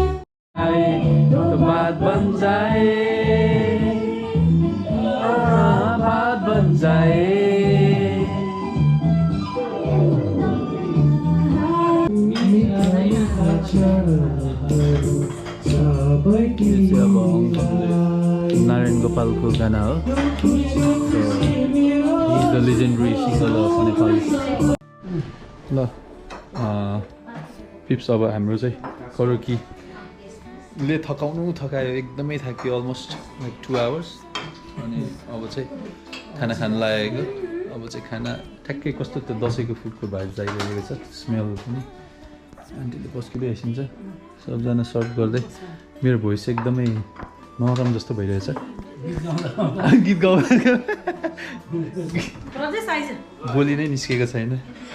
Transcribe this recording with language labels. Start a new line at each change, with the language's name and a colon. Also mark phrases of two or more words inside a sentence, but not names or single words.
Hindi: तो बात बन जाए बात बन जाए
Nepali: नारायण गोपालको गाना हो
English: the legendary singer of Nepali
Nepali: ल पिप्स अब हाम्रो चाहिँ करकीले थकायो एकदमै थाक्यो
English: almost like 2 hours
Nepali: अनि अब चाहिँ खाना खान लागेको अब चाहिँ खाना ठ्याक्कै कस्तो त्यो दसैँको फुडको भाइब आइरहेको छ स्मेल पनि आन्टीले पस्किँदै आइसिन्छ सबजना सर्भ गर्दै मेरो भोइस एकदमै नरम जस्तो भइरहेछ गीत गाउँ बोली नै निस्केको छैन